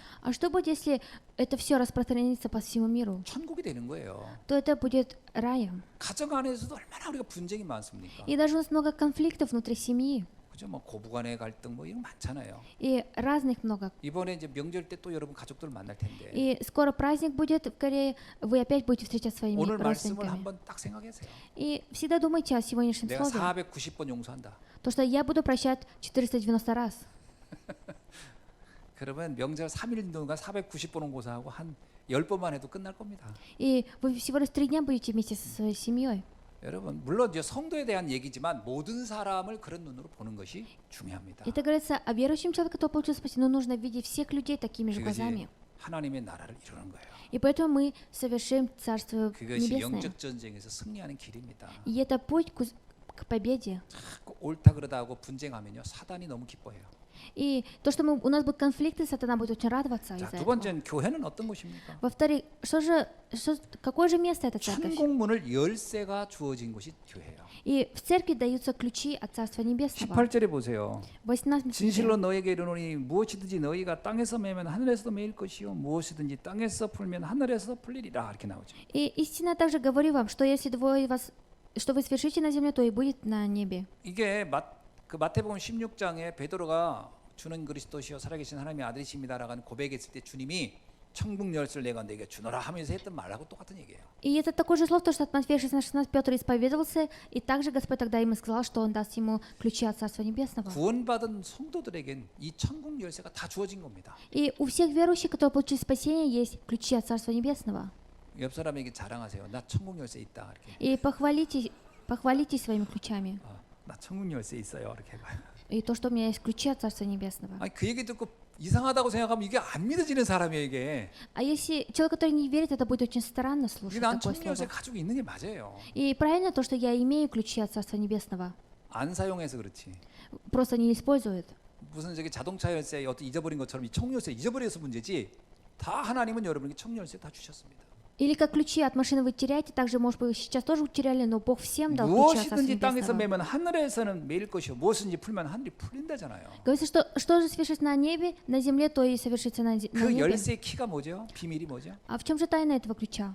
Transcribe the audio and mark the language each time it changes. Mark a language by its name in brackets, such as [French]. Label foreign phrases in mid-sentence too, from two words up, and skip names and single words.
[Russian] А что будет, если это все распространится по всему миру? [Korean] 천국이 되는 거예요. [Russian] То это будет раем. [Korean] 가정 안에서도 얼마나 우리가 분쟁이 많습니까? [Russian] И даже у нас много конфликтов внутри семьи. [Korean] 그죠? 뭐 고부간의 갈등 뭐 이런 거 많잖아요. [Russian] И разных много. [Korean] 이번에 이제 명절 때 또 여러분 가족들 만날 텐데 [Russian] И скоро праздник будет в Корее, вы опять будете встречаться своими [Korean] 오늘 말씀을 [Russian] родственниками. [Korean] 한번 딱 생각하세요. [Russian] И всегда думайте о сегодняшнем [Korean] 내가 [Russian] слове. [Korean] 490번 용서한다. [Russian] То, что я буду прощать 490 раз. [Korean] 그러면 명절 3일 동안 490번 용서하고 한 10번만 해도 끝날 겁니다. [Russian] И вы всего лишь 3 дня будете вместе со своей семьей. [Korean] 여러분 물론 이제 성도에 대한 얘기지만 모든 사람을 그런 눈으로 보는 것이 중요합니다. [Russian] Это говорится о верующем человеке, который получил спасение, но нужно видеть всех людей такими же [Korean] 그것이 [Russian] глазами. [Korean] 하나님의 나라를 이루는 거예요. [Russian] И поэтому мы совершим Царство [Korean] 그것이 [Russian] Небесное. [Korean] 영적 전쟁에서 승리하는 길입니다. [Russian] И это путь к победе. [Korean] 자꾸 옳다 그러다 하고 분쟁하면요 사단이 너무 기뻐해요. [Russian] И то, что у нас будут конфликты, сатана будет очень радоваться [Korean] 자, [Russian] из-за [Korean] 두 [Russian] этого. [Korean] 번째는 교회는 어떤 곳입니까? [Russian] Во-вторых, какое же место эта церковь? [Korean] 천국문을 열쇠가 주어진 곳이 교회예요. [Russian] И в церкви даются ключи от Царства Небесного. [Korean] 18절에 보세요. 18 진실로 너에게 이르노니 무엇이든지 너희가 땅에서 매면 하늘에서도 매일 것이요 무엇이든지 땅에서 풀면 하늘에서 풀리리라 이렇게 나오죠. [Russian] И истинно также говорю вам, что если двое вас, что вы свершите на земле, то и будет на небе. [Korean] 이게 마태복음 16장에 베드로가 주는 그리스도시요 살아계신 하나님의 아들이십니다라고 하는 고백했을 때 주님이 천국 열쇠를 내가 너에게 주노라 하면서 했던 말하고 똑같은 얘기예요. [Russian] И это такое же слово, то, что от Матфея 16 Петр исповедовался, и также Господь тогда ему сказал, что Он даст ему ключи от Царства Небесного. [Korean] 구원받은 성도들에겐 이 천국 열쇠가 다 주어진 겁니다. [Russian] И у всех верующих, которые получили спасение, есть ключи от Царства Небесного. [Korean] 옆 사람에게 자랑하세요. 나 천국 열쇠 있다 이렇게. [Russian] И похвалитесь своими ключами. [Korean] 나 천국 열쇠 있어요 이렇게 해봐요. [Russian] И то, что у меня есть ключи от Царства Небесного. [Korean] 아니 그 얘기 듣고 이상하다고 생각하면 이게 안 믿어지는 사람이에요 이게. [Russian] А если человек, который не верит, это будет очень странно [Korean] 이게 [Russian] слушать [Korean] 난 [Russian] такое [Korean] 천국 열쇠 [Russian] слово. [Korean] 가지고 있는 게 맞아요. [Russian] И правильно то, что я имею ключи от Царства Небесного. [Korean] 안 사용해서 그렇지. [Russian] Просто не используют. [Korean] 무슨 저기 자동차 열쇠 어떤 잊어버린 것처럼 이 천국 열쇠 잊어버려서 문제지. 다 하나님은 여러분에게 천국 열쇠 다 주셨습니다. [Russian] Или как ключи от машины вы теряете, также, может быть, вы сейчас тоже утеряли, но Бог всем дал ключи от Царства [Korean] 무엇이든지 땅에서 [Russian] Небесного. [Korean] 매면 하늘에서는 매일 것이요 무엇이든지 풀면 하늘이 풀린다잖아요. [Russian] Говорится, что же совершится на небе, на земле, то и совершится на [Korean] 그 [Russian] небе. [Korean] 열쇠의 키가 뭐죠? 비밀이 뭐죠? [Russian] А в чем же тайна этого ключа?